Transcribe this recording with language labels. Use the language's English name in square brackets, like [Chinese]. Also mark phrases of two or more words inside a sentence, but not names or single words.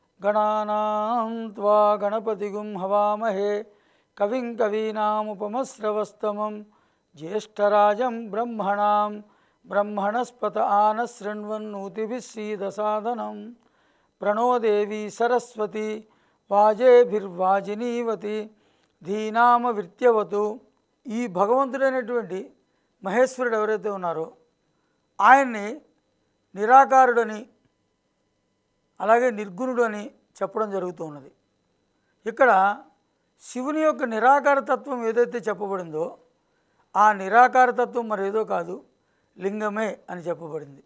[Sanskrit] गणानां त्वा गणपतिगुं हवामहे कविं कवीनामुपमस्रवस्तमं ज्येष्ठराजं ब्रह्मणां ब्रह्मणस्पत आनशृण्वन्नोतिभिः प्रणो देवी सरस्वती वाजेभिर्वाजिनीवती ధీనామవిత్యవతు. [Telugu] ఈ భగవంతుడైనటువంటి మహేశ్వరుడు ఎవరైతే ఉన్నారో ఆయన్ని నిరాకారుడని అలాగే నిర్గుణుడు అని చెప్పడం జరుగుతూ ఉన్నది. ఇక్కడ శివుని యొక్క నిరాకారతత్వం ఏదైతే చెప్పబడిందో ఆ నిరాకారతత్వం మరేదో కాదు, లింగమే అని చెప్పబడింది.